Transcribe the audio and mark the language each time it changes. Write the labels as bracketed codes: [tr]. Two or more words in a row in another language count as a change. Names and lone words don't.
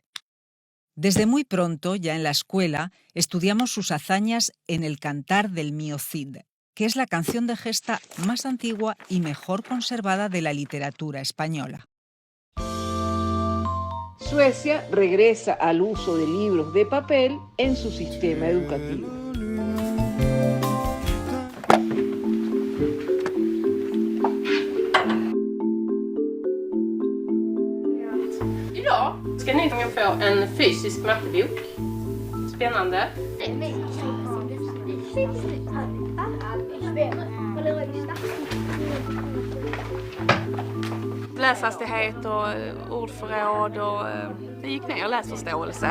[es] Desde muy pronto, ya en la escuela, estudiamos sus hazañas en el Cantar del Mío Cid, que es la canción de gesta más antigua y mejor conservada de la literatura española. Suecia regresa al uso de libros de papel en su sistema educativo. [sv] Idag ska ni få en fysisk mattebok. Spännande. Läshastighet och ordförråd och det gick ner, läsförståelse.